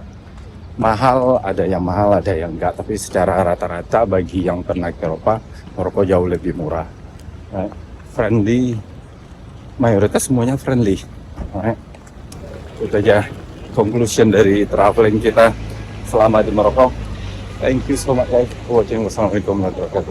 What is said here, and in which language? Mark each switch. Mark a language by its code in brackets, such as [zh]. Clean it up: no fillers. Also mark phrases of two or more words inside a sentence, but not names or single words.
[id] Mahal, ada yang enggak, tapi secara rata-rata bagi yang pernah ke Eropa, Maroko jauh lebih murah. Friendly, mayoritas semuanya friendly. Itu aja conclusion dari traveling kita selama di Maroko. [en] Thank you so much guys for watching. [ar] والسلام عليكم ورحمة الله وبركاته.